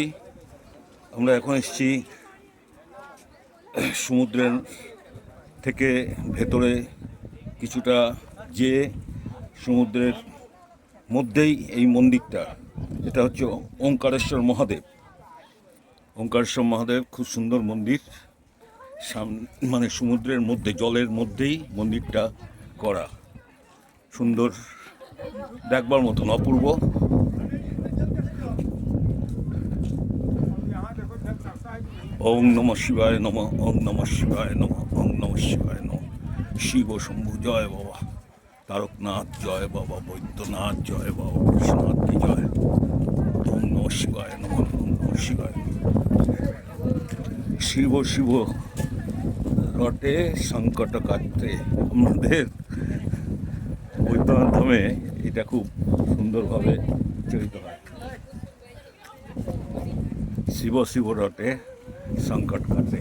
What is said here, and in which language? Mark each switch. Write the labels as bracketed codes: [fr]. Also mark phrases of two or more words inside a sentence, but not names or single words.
[bn] আমরা এখন এসেছি সমুদ্রের থেকে ভেতরে কিছুটা, যে সমুদ্রের মধ্যেই এই মন্দিরটা। এটা হচ্ছে ওঙ্কারেশ্বর মহাদেব। ওঙ্কারেশ্বর মহাদেব খুব সুন্দর মন্দির, মানে সমুদ্রের মধ্যে, জলের মধ্যেই মন্দিরটা করা, সুন্দর, দেখবার মতন, অপূর্ব। [sa] ওং নমঃ শিবায় নমঃ, ওং নমঃ শিবায় নমঃ, ওং নমঃ শিবায় নমঃ। [bn] শিব শম্ভু জয় বাবা, তারকনাথ জয় বাবা, বৈদ্যনাথ জয় বাবা, কৃষ্ণনাথ [hi] की जय। [bn] ওং নমঃ শিবায় নমঃ, ওং নমঃ শিবায়। [hi] शिव शिव रटे संकट काटते। [bn] আমাদের বৈদ্যনাথ ধামে এটা খুব সুন্দরভাবে উচ্চারিত হয়। [hi] शिव शिव रटे संकट कटे।